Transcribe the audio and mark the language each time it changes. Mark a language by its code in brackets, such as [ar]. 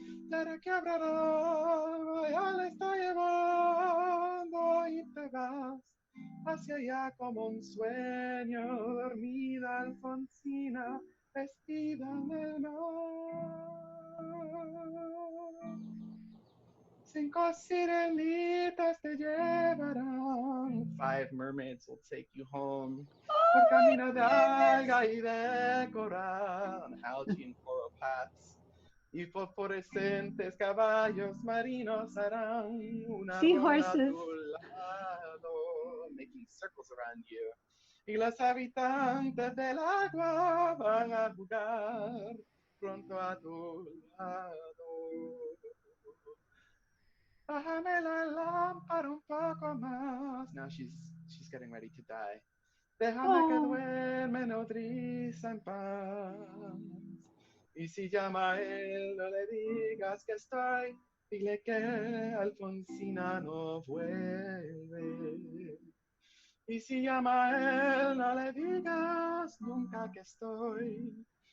[es] Para quebrar, ya le está llevando y te vas hacia allá como un sueño, dormida Alfonsina, vestida de mar. 5 sirenitas te llevarán. [en] 5 mermaids will take you home. [es] Por camino de alga y de coral, [en] algae and coral paths. [es] Y fosforescentes caballos marinos harán una ronda a [en] Seahorses. [es] tu lado, [en] making circles around you. [es] Y los habitantes del agua van a jugar pronto a tu lado. Bájame la lámpara un poco más. [en] Now she's getting ready to die. [es] Déjame que Oh. duerme nodriza en paz. Y si llama a él, no le digas que estoy. Dile que Alfonsina no vuelve. Y si llama a él, no le digas nunca que estoy.